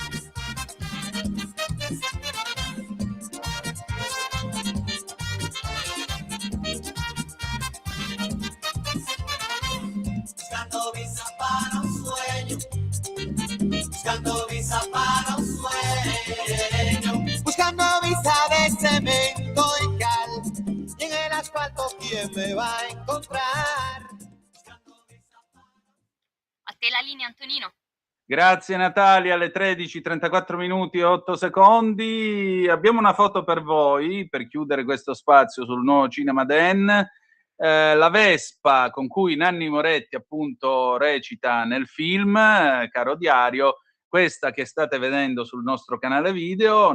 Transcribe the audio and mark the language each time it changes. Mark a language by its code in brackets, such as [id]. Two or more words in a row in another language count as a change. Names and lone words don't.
[es] Buscando visa para un sueño, buscando visa para un sueño, buscando visa de cemento y cal, y en el asfalto ¿quién me va a encontrar? [it] A te la linea, Antonino. Grazie Natalia, alle 13:34 minuti e 8 secondi. Abbiamo una foto per voi, per chiudere questo spazio sul nuovo Cinema Den. La Vespa con cui Nanni Moretti appunto recita nel film Caro Diario, questa che state vedendo sul nostro canale video.